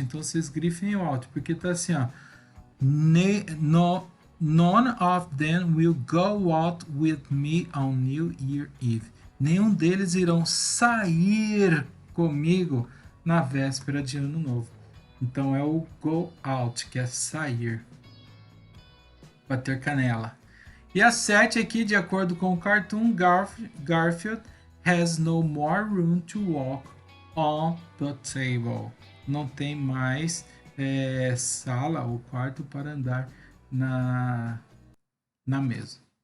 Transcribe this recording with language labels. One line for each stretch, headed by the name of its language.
Portuguese: Então vocês grifem o out, porque tá assim, ó,
English: none of them will go out with me on New Year Eve.
Portuguese: Nenhum deles irão sair comigo na véspera de Ano Novo. Então é o go out, que é sair. Bater canela. E a 7 aqui, de acordo com o cartoon,
English: Garfield has no more room to walk on the table.
Portuguese: Não tem mais sala ou quarto para andar na mesa.